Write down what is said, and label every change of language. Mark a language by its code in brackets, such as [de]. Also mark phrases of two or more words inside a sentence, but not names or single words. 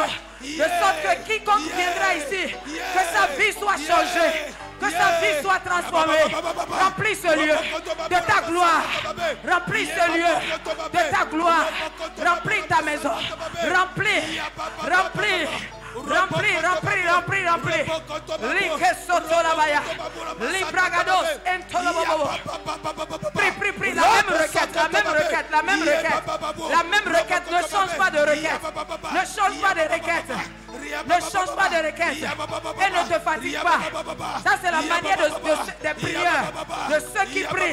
[fr] De sorte que quiconque viendra ici, que sa vie soit changée. Que sa vie soit transformée. Remplis ce lieu de ta gloire. Remplis ce lieu de ta gloire. Remplis ta maison. Remplis. Remplis. Remplis, remplis, remplis, remplis. Like sotorabaya. Libragados entolobobo. Prie, prie, prie. La même requête, la même requête, la même requête. La même requête. Ne change pas de requête. Ne change pas de requête. Ne change pas de requête. Et ne te fatigue pas. Ça, c'est la manière des prières. de ceux qui prient.